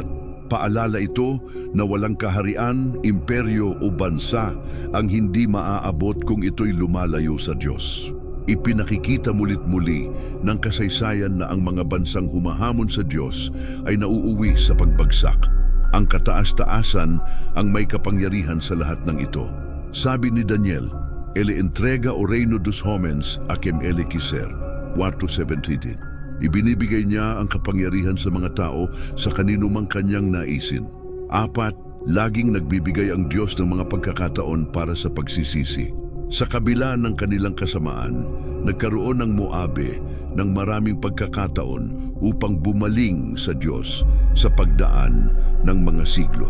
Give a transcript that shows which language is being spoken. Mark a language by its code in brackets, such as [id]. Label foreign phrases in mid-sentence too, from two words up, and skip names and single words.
[tl] Paalala ito na walang kaharian, imperyo o bansa ang hindi maaabot kung ito'y lumalayo sa Diyos. Ipinakikita mulit-muli ng kasaysayan na ang mga bansang humahamon sa Diyos ay nauuwi sa pagbagsak. Ang kataas-taasan ang may kapangyarihan sa lahat ng ito. Sabi ni Daniel, [pt] "Ele entrega o reino dos homens a quem ele quiser." Warto 17. [tl] Ibinibigay niya ang kapangyarihan sa mga tao sa kanino mang kanyang naisin. 4, laging nagbibigay ang Diyos ng mga pagkakataon para sa pagsisisi. Sa kabila ng kanilang kasamaan, nagkaroon ng Moabe ng maraming pagkakataon upang bumaling sa Diyos sa pagdaan ng mga siglo.